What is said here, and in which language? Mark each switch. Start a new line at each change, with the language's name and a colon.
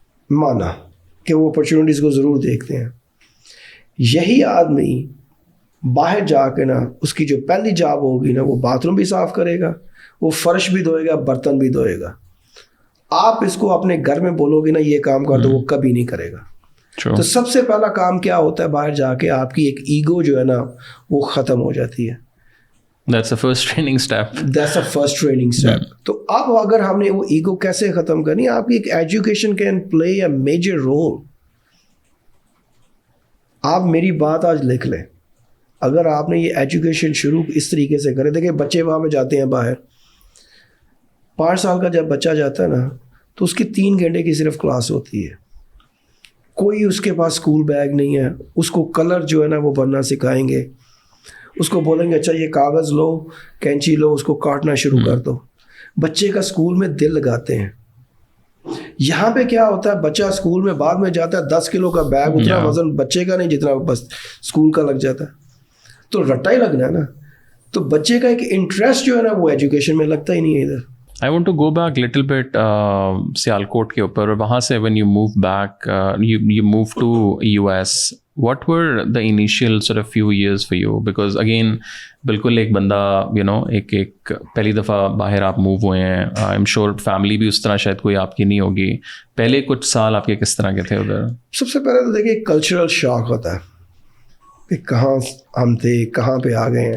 Urdu: مانا کہ وہ اپرچونیٹیز کو ضرور دیکھتے ہیں. یہی آدمی باہر جا کے نا, اس کی جو پہلی جاب ہوگی نا, وہ باتھ روم بھی صاف کرے گا, وہ فرش بھی دھوئے گا, برتن بھی دھوئے گا. آپ اس کو اپنے گھر میں بولو گے نا یہ کام کر دو, وہ کبھی نہیں کرے گا. تو سب سے پہلا کام کیا ہوتا ہے باہر جا کے, آپ کی ایک ایگو جو ہے نا وہ ختم ہو جاتی ہے.
English: That's the first training step. That's the first training step.
Urdu: تو اب اگر ہم نے وہ ایگو کیسے ختم کرنی, آپ کی ایک education
English: Can play a major role.
Urdu: آپ میری بات آج لکھ لیں, اگر آپ نے یہ ایجوکیشن شروع اس طریقے سے کرے, دیکھیں بچے وہاں پہ جاتے ہیں باہر, 5 سال کا جب بچہ جاتا ہے نا تو اس کی 3 گھنٹے کی صرف کلاس ہوتی ہے. کوئی اس کے پاس اسکول بیگ نہیں ہے, اس کو کلر جو ہے نا وہ بننا سکھائیں گے, اس کو بولیں گے اچھا یہ کاغذ لو, کینچی لو, اس کو کاٹنا شروع کر دو. بچے کا اسکول میں دل لگاتے ہیں. یہاں پہ کیا ہوتا ہے, بچہ اسکول میں بعد میں جاتا ہے 10 کلو کا بیگ, اتنا وزن بچے کا نہیں جتنا بس اسکول کا لگ جاتا ہے. تو رٹا ہی لگنا ہے نا. تو بچے کا ایک انٹرسٹ جو ہے نا وہ ایجوکیشن میں لگتا ہی نہیں ہے ادھر.
English: I want to go back a little bit
Urdu: Sialkot کے اوپر, اور وہاں سے
English: when you move back, you move to US. What were the initial sort of few years for you? Because again,
Urdu: بالکل ایک بندہ ایک پہلی دفعہ باہر آپ موو ہوئے ہیں,
English: I'm sure
Urdu: فیملی بھی اس طرح شاید کوئی آپ کی نہیں ہوگی. پہلے کچھ سال آپ کے کس طرح کے تھے ادھر؟ سب سے پہلے تو دیکھیے کلچرل شاک ہوتا ہے. کہ کہاں ہم تھے, کہاں پہ آ گئے ہیں.